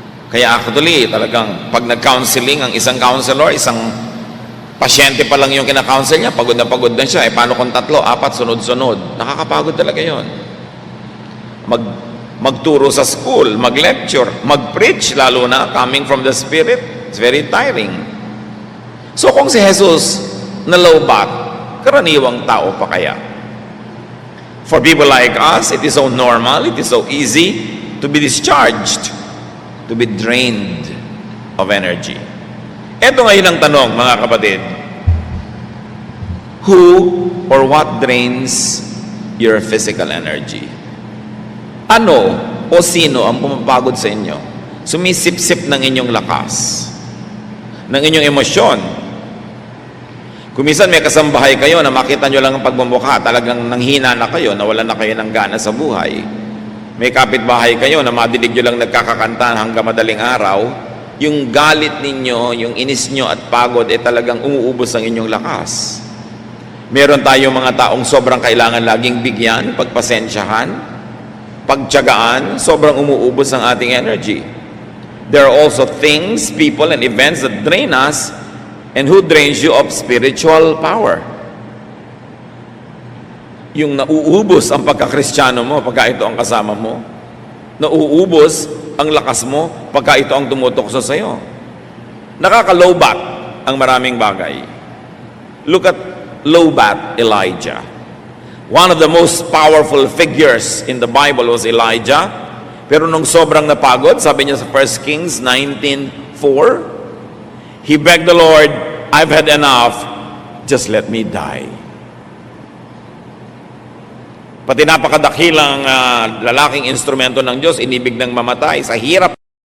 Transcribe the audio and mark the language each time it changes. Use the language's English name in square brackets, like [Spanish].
[Filipino] Kaya actually, talagang pag nag-counseling ang isang counselor, isang pasyente pa lang yung kina-counsel niya, pagod na siya. Paano kung 3, 4, sunod-sunod? Nakakapagod talaga yon. Magturo sa school, mag-lecture, mag-preach, lalo na [English] coming from the Spirit, it's very tiring. [Filipino] So kung si Jesus na low-bat, karaniwang tao pa kaya? [English] For people like us, it is so normal, it is so easy to be discharged, to be drained of energy. [Filipino] Ito ngayon ang tanong, mga kapatid. [English] Who or what drains your physical energy? [Filipino] Ano o sino ang pumapagod sa inyo? Sumisip-sip ng inyong lakas, ng inyong emosyon. Kung minsan may kasambahay kayo na makita nyo lang ang pagmumukha, talagang nanghina na kayo, nawalan na kayo ng gana sa buhay. May kapitbahay kayo na madidig nyo lang nagkakakanta hanggang madaling araw, yung galit ninyo, yung inis nyo at pagod, talagang umuubos ang inyong lakas. Meron tayong mga taong sobrang kailangan laging bigyan, pagpasensyahan, pagtiyagaan, sobrang umuubos ang ating energy. [English] There are also things, people, and events that drain us. And who drains you of spiritual power? [Filipino] Yung nauubos ang pagkakristyano mo pagka ito ang kasama mo. Nauubos ang lakas mo pagka ito ang tumutokso sa iyo. Nakaka-low-bat ang maraming bagay. [English] Look at low-bat Elijah. One of the most powerful figures in the Bible was Elijah. [Filipino] Pero nung sobrang napagod, sabi niya sa [English] 1 Kings 19:4, he begged the Lord, I've had enough, just let me die. [Filipino] Pati napakadakilang lalaking instrumento ng Diyos, inibig ng mamatay sa hirap.